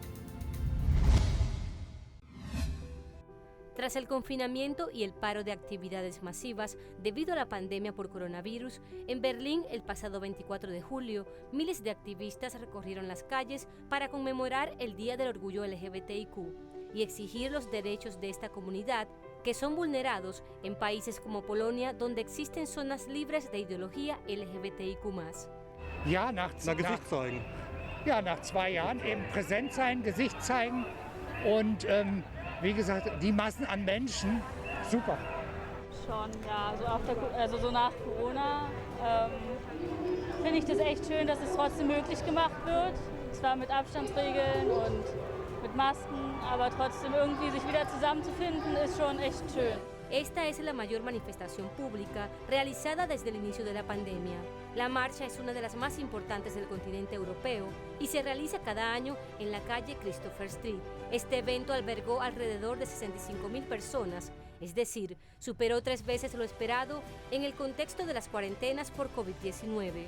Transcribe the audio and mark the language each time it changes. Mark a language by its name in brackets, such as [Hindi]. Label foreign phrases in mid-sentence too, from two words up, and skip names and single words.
[Spanish] Tras el confinamiento y el paro de actividades masivas debido a la pandemia por coronavirus, en Berlín el pasado 24 de julio, miles de activistas recorrieron las calles para conmemorar el Día del Orgullo LGBTIQ y exigir los derechos de esta comunidad que son vulnerados en países como Polonia, donde existen zonas libres de ideología LGBTIQ+. [German] Ja, nach 2 Jahren eben präsent sein, Gesicht zeigen und wie gesagt, die Massen an Menschen, super. Schon, ja, so nach Corona finde ich das echt schön, dass es trotzdem möglich gemacht wird. Zwar mit Abstandsregeln und mit Masken, aber trotzdem irgendwie sich wieder zusammenzufinden, ist schon echt schön. [Spanish] Esta es la mayor manifestación pública realizada desde el inicio de la pandemia. La marcha es una de las más importantes del continente europeo y se realiza cada año en la calle Christopher Street. Este evento albergó alrededor de 65.000 personas, es decir, superó 3 veces lo esperado en el contexto de las cuarentenas por COVID-19.